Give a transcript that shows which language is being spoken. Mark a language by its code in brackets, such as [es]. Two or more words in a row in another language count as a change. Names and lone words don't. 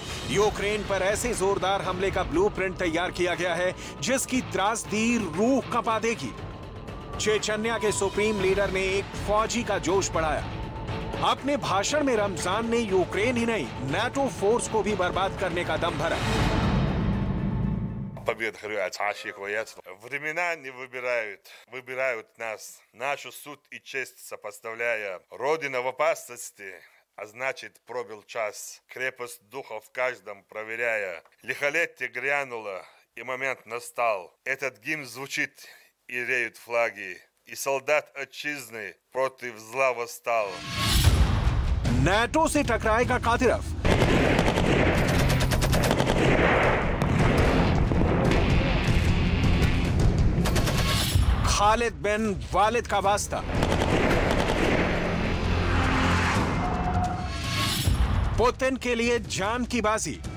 [hi] यूक्रेन पर ऐसे जोरदार हमले का ब्लूप्रिंट तैयार किया गया है जिसकी त्रासदी रूह कंपा देगी। चेचन्या के [en] supreme leader [hi] ने एक फौजी का जोश बढ़ाया। अपने भाषण में रमजान ने यूक्रेन ही नहीं, नाटो फोर्स को भी बर्बाद करने का दम भरा। [ru] Времена не выбирают, выбирают нас, нашу суд и честь сопоставляя. Родина в опасности, а значит пробил час. Крепость духа в каждом проверяя. Лихолетие грянуло, и момент настал. Этот гимн звучит, и реют флаги. И солдат отчизны против зла восстал. [hi] नाटो से टकराएगा कादिरोव। खालिद बिन वालिद का वास्ता। पुतिन के लिए जान की बाजी।